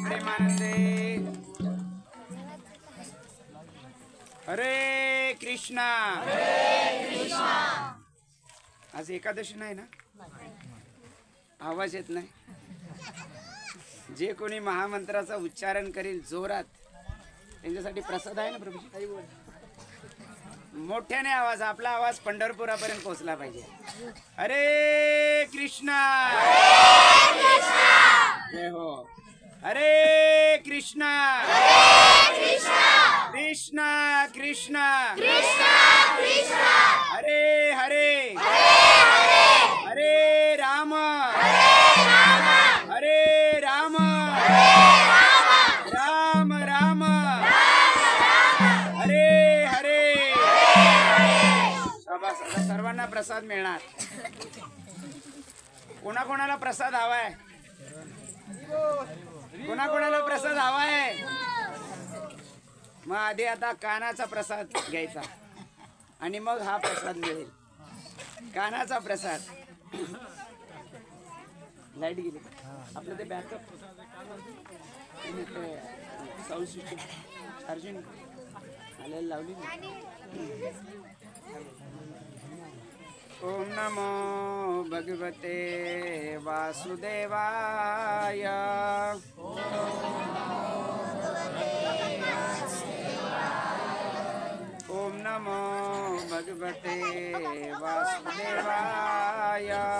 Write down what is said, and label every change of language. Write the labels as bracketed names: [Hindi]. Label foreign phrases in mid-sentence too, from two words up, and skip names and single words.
[Marathi] परमानंदे हरे कृष्णा आज एकादशी नाही ना आवाज येत नाही जे कोणी महामंत्राचा उच्चारण करील जोरात त्यांच्यासाठी प्रसाद आहे ना प्रभूजी मोठ्याने आवाज आपला आवाज पंढरपुरापर्यंत पोहोचला पाहिजे हरे कृष्णा जय हो हरे कृष्णा कृष्णा कृष्णा [Sanskrit] हरे हरे हरे राम हरे राम राम राम [Marathi] हरे हरे सर्वांना प्रसाद मिळणार कोणाकोणाला प्रसाद हवाय कोणाकोणाला प्रसाद हवाय मग आधी आता कानाचा प्रसाद घ्यायचा आणि मग हा प्रसाद मिळेल कानाचा प्रसाद लाईट गेली आपलं ते [English] backup sound switch charging [Marathi] आलेला लावली [Sanskrit] ओम नमो भगवते वासुदेवाय ओम नमो भगवते वासुदेवाय